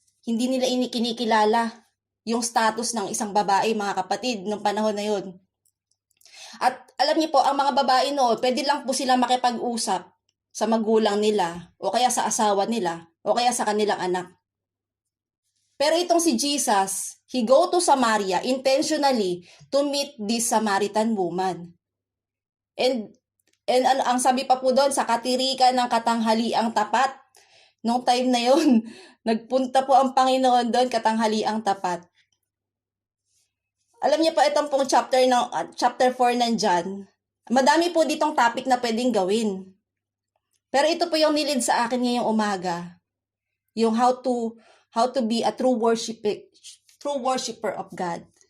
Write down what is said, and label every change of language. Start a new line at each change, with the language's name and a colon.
Filipino: Hindi nila kinikilala yung status ng isang babae, mga kapatid, nung panahon na yun. At alam niyo po, ang mga babae noon, pwede lang po sila makipag-usap sa magulang nila, o kaya sa asawa nila, o kaya sa kanilang anak. Pero itong si Jesus,
English: he go to Samaria intentionally to meet this Samaritan woman.
Filipino: And ang sabi pa po doon, sa katirikan ng katanghaliang tapat,
English: nung time
Filipino: na yon, nagpunta po ang Panginoon doon, katanghaliang tapat. Alam niyo pa itong pong chapter 4 ng John, madami po ditong topic na pwedeng gawin. Pero ito po yung nilid sa akin ngayong umaga, yung
English: how to how to be a true worshiper of God.